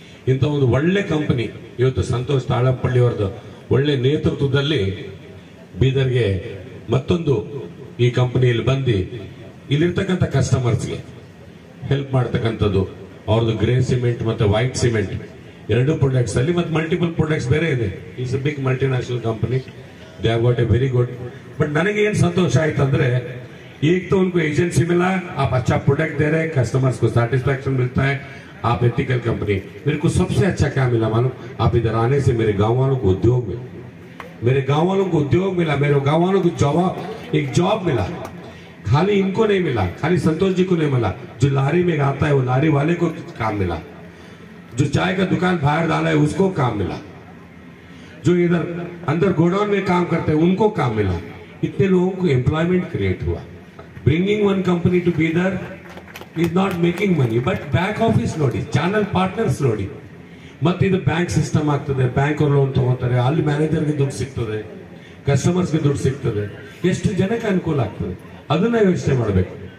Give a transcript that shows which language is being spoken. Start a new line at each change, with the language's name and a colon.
Kannada: ಇಂಥ ಒಂದು ಒಳ್ಳೆ ಕಂಪನಿ ಇವತ್ತು ಸಂತೋಷ್ ತಾಳಂಪಳ್ಳಿ ಅವರದ್ದು ಒಳ್ಳೆ ನೇತೃತ್ವದಲ್ಲಿ ಬೀದರ್ಗೆ ಮತ್ತೊಂದು ಈ ಕಂಪನಿಯಲ್ಲಿ ಬಂದು ಇಲ್ಲಿರ್ತಕ್ಕಂಥ ಕಸ್ಟಮರ್ಸ್ಗೆ ಹೆಲ್ಪ್ ಮಾಡ್ತಕ್ಕಂಥದ್ದು. ಅವ್ರದ್ದು ಗ್ರೇ ಸಿಮೆಂಟ್ ಮತ್ತೆ ವೈಟ್ ಸಿಮೆಂಟ್ 2 ಪ್ರಾಡಕ್ಟ್ಸ್ ಅಲ್ಲಿ ಮತ್ತೆ ಮಲ್ಟಿಪಲ್ ಪ್ರಾಡಕ್ಟ್ಸ್ ಬೇರೆ ಇದೆ.
English: It's a big multinational company. They have got a very good.
Hindi: But
Kannada: ನನಗೆ ಏನು ಸಂತೋಷ ಆಯ್ತು ಅಂದ್ರೆ
Hindi: एक तो उनको एजेंसी मिला, आप अच्छा प्रोडक्ट दे रहे हैं, कस्टमर्स को सेटिस्फैक्शन मिलता है, आप एथिकल कंपनी. मेरे को सबसे अच्छा क्या मिला मालूम? आप इधर आने से मेरे गांव वालों को उद्योग मिला, मेरे गांव वालों को एक जॉब मिला. खाली इनको नहीं मिला, खाली संतोष जी को नहीं मिला, जो लारी में आता है वो लारी वाले को काम मिला, जो चाय का दुकान बाहर डाला है उसको काम मिला, जो इधर अंदर गोडाउन में काम करते हैं उनको काम मिला. इतने लोगों को एम्प्लॉयमेंट क्रिएट हुआ.
English: Bringing one company to Bidar is not making money, but back office
Kannada: ನೋಡಿ, ಚಾನಲ್ ಪಾರ್ಟ್ನರ್ಸ್ ನೋಡಿ, ಮತ್ತೆ ಇದು ಬ್ಯಾಂಕ್ ಸಿಸ್ಟಮ್ ಆಗ್ತದೆ, ಬ್ಯಾಂಕ್ ಅವರು ಲೋನ್ ತಗೋತಾರೆ, ಅಲ್ಲಿ ಮ್ಯಾನೇಜರ್ಗೆ ದುಡ್ಡು ಸಿಗ್ತದೆ, ಕಸ್ಟಮರ್ಸ್ಗೆ ದುಡ್ಡು ಸಿಗ್ತದೆ, ಎಷ್ಟು ಜನಕ್ಕೆ ಅನುಕೂಲ ಆಗ್ತದೆ ಅದನ್ನ ಯೋಚನೆ ಮಾಡಬೇಕು.